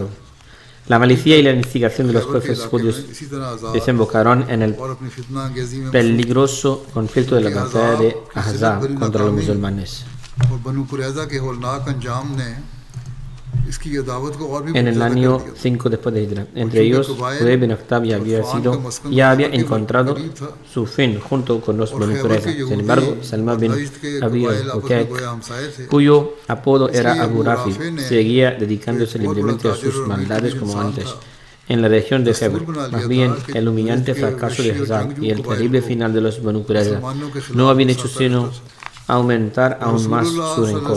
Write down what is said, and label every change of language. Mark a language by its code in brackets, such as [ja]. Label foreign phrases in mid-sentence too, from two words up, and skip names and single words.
[es] La malicia y la instigación de los jefes judíos desembocaron en el peligroso conflicto de la batalla de Ahzab contra los musulmanes. En el año 5 después de Hijra, entre ellos, Huyay bin Akhtab ya había encontrado su fin junto con los Banu Qurayza. Sin embargo, Salma bin Abi al-Hukayk, cuyo apodo era Abu Rafi, seguía dedicándose libremente a sus maldades como antes. En la región de Khaybar, más bien, el humillante fracaso de Ahzab y el terrible final de los Banu Qurayza no habían hecho sino aumentar aún más su rencor.